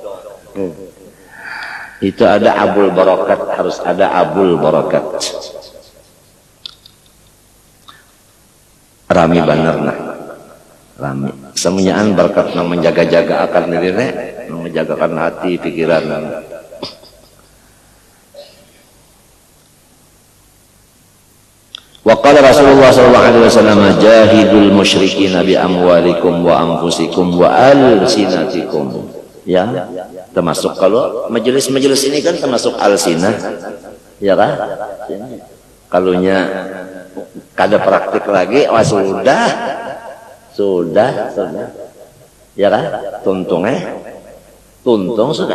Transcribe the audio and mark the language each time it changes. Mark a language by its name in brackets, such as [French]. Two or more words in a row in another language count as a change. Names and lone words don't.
[Banjar] Itu ada [Arabic] أبو البركات, [Banjar] harus ada [Arabic] أبو البركات. [Banjar] Rami bener nah. Rami. Semuanyaan berkat nang menjaga-jaga akal diri, nang menjagakan hati, pikiran. [Arabic] وقال رسول الله صلى الله عليه وسلم جاهدوا المشركين بأموالكم وأنفسكم وألسنتكم. [Banjar] Ya, termasuk kalau majelis-majelis ini kan termasuk alsinah. Ya kan? Kalunya kada praktik lagi, wah sudah. Ya kan? Tuntung sudah.